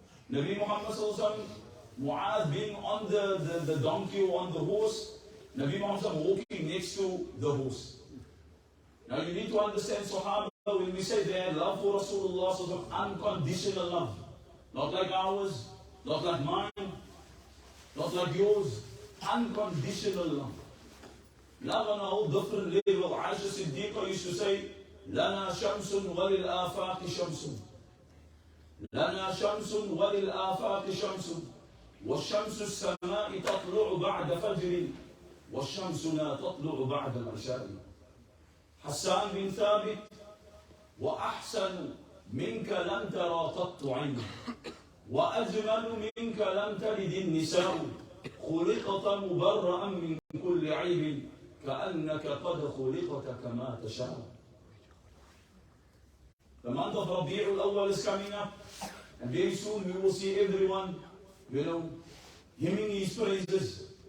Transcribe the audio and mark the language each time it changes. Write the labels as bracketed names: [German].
[English] Nabie Muhammad Mu'adh being on the donkey or on the horse, Nabie Muhammad walking next to the horse. Now you need to understand, Sahaba, when we say they had love for Rasulullah, unconditional love. Not like ours, not like mine, not like yours. Unconditional love. Love on a whole different level. Aisha Siddiqa used to say, [Arabic] لَنَا شَمْسٌ وَلِلْآفَاقِ شَمْسٌ لَنَا شَمْسٌ وَلِلْآفَاقِ شَمْسٌ وَالشَّمْسُ السَّمَاءِ تَطْلُعُ بَعْدَ فَجْرٍ وَالشَّمْسُ لَا تَطْلُعُ بَعْدَ الْعِشَاءِ. Hassan bin Thabit, وَأَحْسَنُ مِنْكَ لَمْ تَرَى قَطُّ عَيْنٍ وَأَجْمَلُ مِنْكَ لَمْ تَلِدِ النِّسَاءُ خُلِقْتَ مُبَرَّأً مِنْ كُلِّ عِيبٍ كَأَنَّكَ قَدْ خُلِقْتَ كَمَا تَشَاءُ. [English] The month of Rabi'ul Awwal is coming up, and very soon we will see everyone, hymning his praises.